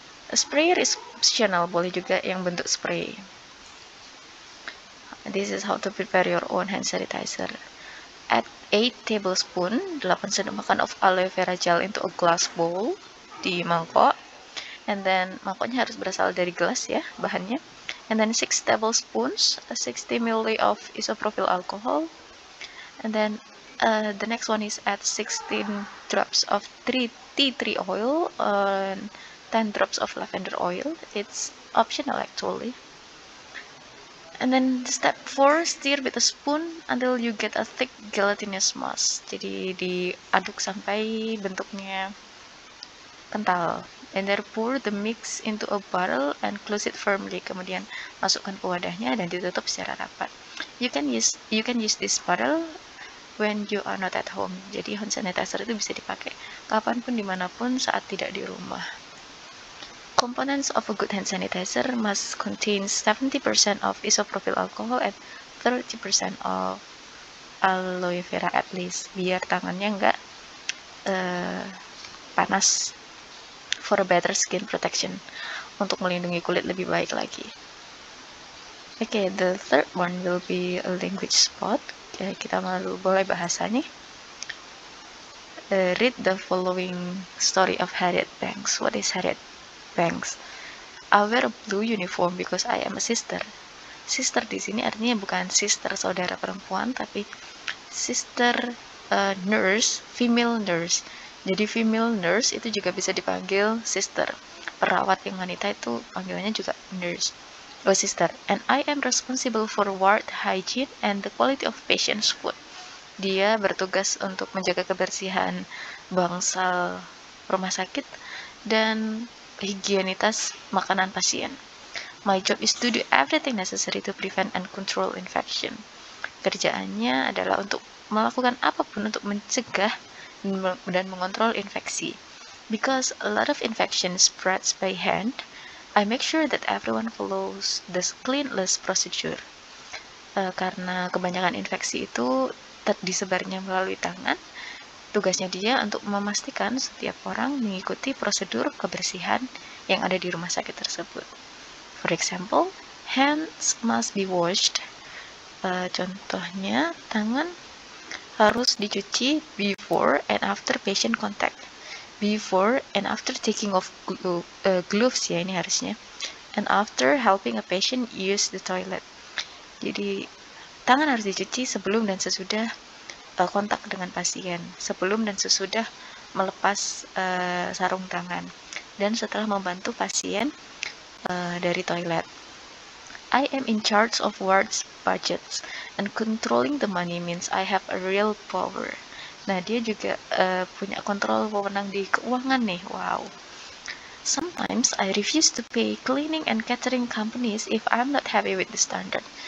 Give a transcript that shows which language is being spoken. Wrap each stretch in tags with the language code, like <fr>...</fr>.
<en>A sprayer is optional,</en> <id>boleh juga yang bentuk spray.</id> <en>This is how to prepare your own hand sanitizer. Add 8 tablespoon,</en> <id>8 sendok makan</id> <en>of aloe vera gel into a glass bowl,</en> <id>di mangkok.</id> <en>And then</en> <id>mangkoknya harus berasal dari gelas ya bahannya.</id> <en>And then 6 tablespoons, 60 ml of isopropyl alcohol. And then the next one is add 16 drops of tea tree oil and 10 drops of lavender oil. It's optional actually. And then step 4, stir with a spoon until you get a thick gelatinous mass.</en> <id>Jadi diaduk sampai bentuknya kental.</id> <en>And then pour the mix into a bottle and close it firmly.</en> <id>Kemudian masukkan ke wadahnya dan ditutup secara rapat.</id> <en>You can use this bottle when you are not at home.</en> <id>Jadi hand sanitizer itu bisa dipakai kapanpun, dimanapun, saat tidak di rumah.</id> <en>Components of a good hand sanitizer must contain 70% of isopropyl alcohol and 30% of aloe vera at least,</en> <id>biar tangannya nggak panas,</id> <en>for a better skin protection,</en> <id>untuk melindungi kulit lebih baik lagi.</id> <en>Okay, the third one will be a language spot.</en> <id>Okay, kita boleh bahasanya.</id> <en>Read the following story of Harriet Banks. What is Harriet Banks? I wear a blue uniform because I am a sister.</en> <id>Sister di sini artinya bukan sister saudara perempuan, tapi</id> <en>sister nurse, female nurse.</en> <id>Jadi female nurse itu juga bisa dipanggil sister. Perawat yang wanita itu panggilannya juga nurse.</id> <en>Oh, sister. And I am responsible for ward hygiene and the quality of patients' food.</en> <id>Dia bertugas untuk menjaga kebersihan bangsal rumah sakit dan higienitas makanan pasien.</id> <en>My job is to do everything necessary to prevent and control infection.</en> <id>Kerjaannya adalah untuk melakukan apapun untuk mencegah dan mengontrol infeksi.</id> <en>Because a lot of infection spreads by hand, I make sure that everyone follows the cleanliness procedure.</en> <id>Karena kebanyakan infeksi itu disebarnya melalui tangan, tugasnya dia untuk memastikan setiap orang mengikuti prosedur kebersihan yang ada di rumah sakit tersebut.</id> <en>For example, hands must be washed.</en> <id>Contohnya, tangan harus dicuci</id> <en>before and after patient contact. Before and after taking off gloves</en> <id>ya ini harusnya.</id> <en>And after helping a patient use the toilet.</en> <id>Jadi tangan harus dicuci sebelum dan sesudah kontak dengan pasien, sebelum dan sesudah melepas sarung tangan, dan setelah membantu pasien dari toilet.</id> <en>I am in charge of wards budgets and controlling the money means I have a real power.</en> <id>Nah, dia juga punya kontrol wewenang di keuangan nih. Wow.</id> <en>Sometimes I refuse to pay cleaning and catering companies if I'm not happy with the standard.</en>